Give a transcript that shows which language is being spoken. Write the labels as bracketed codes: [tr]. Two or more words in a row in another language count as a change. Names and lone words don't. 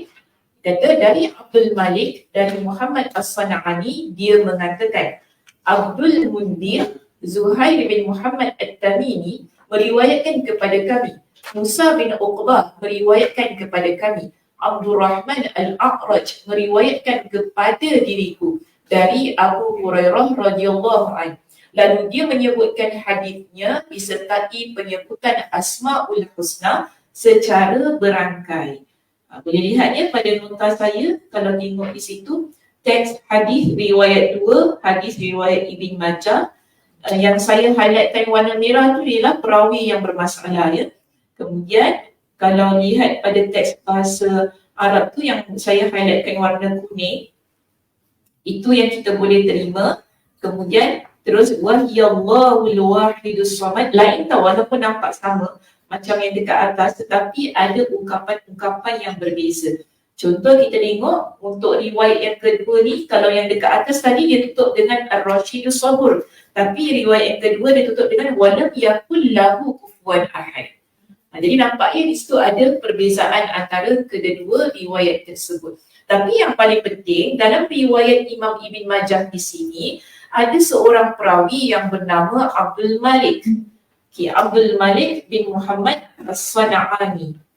[ms] Kata dari Abdul Malik, dari Muhammad As-Sana'ani, dia mengatakan Abdul Mundir Zuhair bin Muhammad At-Tamimi meriwayatkan kepada kami. Musa bin Uqbah meriwayatkan kepada kami. Abdul Rahman Al-A'raj meriwayatkan kepada diriku dari Abu Hurairah [ar] رضي الله عنه. [ms] Lalu dia menyebutkan hadisnya disertai penyebutan Asmaul Husna secara berangkai. Boleh lihatnya pada nota saya, kalau tengok di situ, teks hadis riwayat 2, hadis riwayat Ibn Majah. Yang saya highlightkan warna merah tu ialah perawi yang bermasalah ya. Kemudian kalau lihat pada teks bahasa Arab tu yang saya highlightkan warna kuning, itu yang kita boleh terima. Kemudian terus [ar] وهو الله الواحد الصمد, [ms] lain tau walaupun nampak sama macam yang dekat atas, tetapi ada ungkapan-ungkapan yang berbeza. Contoh kita tengok untuk riwayat yang kedua ni, kalau yang dekat atas tadi dia tutup dengan [ar] الرشيد الصبور, [ms] tapi riwayat yang kedua dia tutup dengan [ar] ولم يكن له كفوا أحد. [ms] Jadi nampaknya di situ ada perbezaan antara kedua riwayat tersebut. Tapi yang paling penting dalam riwayat Imam Ibn Majah di sini ada seorang perawi yang bernama Abdul Malik. Okay, Abdul Malik bin Muhammad As-Sana'ani.